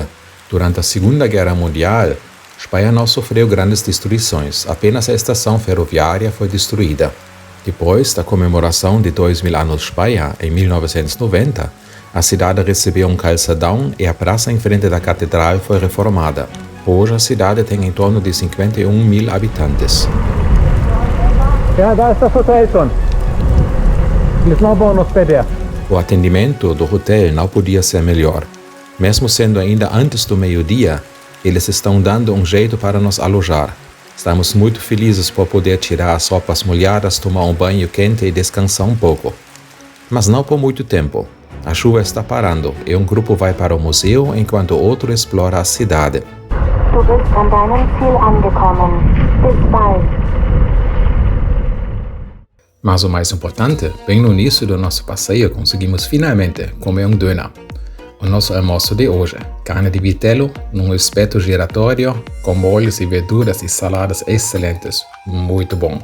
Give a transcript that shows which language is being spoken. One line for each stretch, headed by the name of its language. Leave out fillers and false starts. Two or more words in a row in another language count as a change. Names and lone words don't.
Portuguese: Durante a Segunda Guerra Mundial, Speyer não sofreu grandes destruições, apenas a estação ferroviária foi destruída. Depois da comemoração de 2000 anos de Speyer, em 1990, a cidade recebeu um calçadão e a praça em frente da catedral foi reformada. Hoje a cidade tem em torno de 51.000 habitantes.
German: Ja, da ist das Hotel schon.
Portuguese: Eles não vão nos perder. O atendimento do hotel não podia ser melhor. Mesmo sendo ainda antes do meio-dia, eles estão dando um jeito para nos alojar. Estamos muito felizes por poder tirar as roupas molhadas, tomar um banho quente e descansar um pouco. Mas não por muito tempo. A chuva está parando e um grupo vai para o museu enquanto outro explora a cidade.
German: Du bist an deinem Ziel angekommen. Bis bald.
Portuguese: Mas o mais importante, bem no início do nosso passeio conseguimos finalmente comer um döner. O nosso almoço de hoje, carne de vitelo num espeto giratório com molhos e verduras e saladas excelentes. Muito bom.